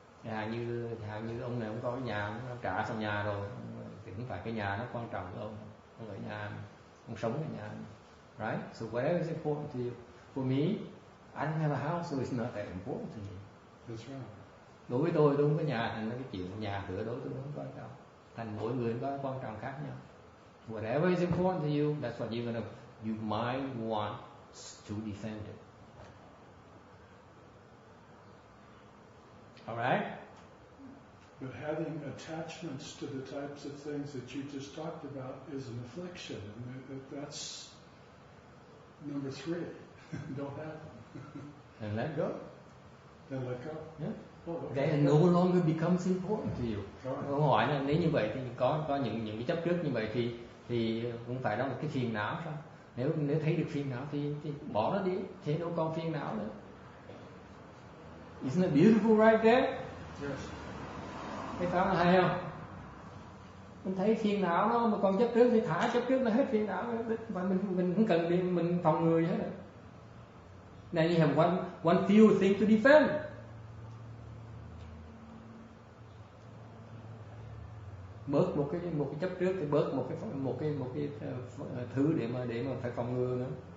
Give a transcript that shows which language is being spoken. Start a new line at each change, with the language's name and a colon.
Vietnamese: Hàng như ông này ông có cái nhà, ông trả xong nhà rồi thì không phải cái nhà nó quan trọng với ông ở nhà, ông sống ở nhà, right?
English: So whatever is important to you. For me, I don't have a house, so it's not that important to me. That's right.
Vietnamese: Đối với tôi không có nhà, thành cái chuyện nhà cửa đối tôi không quan trọng. Thành mỗi người có quan trọng khác nhau.
English: Whatever is important to you, that's what you might want to defend it. Alright? But having attachments to the types of things that you just talked about is an affliction, and that's number 3. Don't have them. And let go. Then let go. Yeah. Oh, okay. Then it no longer becomes important to you. Right.
Vietnamese: Câu hỏi là nếu như vậy thì có những cái chấp trước như vậy thì cũng phải đó là cái phiền não sao? Nếu thấy được phiền não thì bỏ nó đi, thế đâu còn phiền não nữa.
English: Isn't it beautiful right there? Yes.
Vietnamese: Cái pháp là hay không? Mình thấy phiền não nó mà còn chấp trước thì thả chấp trước nó hết phiền não, và mình không cần đi mình phòng ngừa gì hết.
English: Now you have one few thing to defend.
Vietnamese: Bớt một cái chấp trước thì bớt một cái thứ để mà phải phòng ngừa nữa.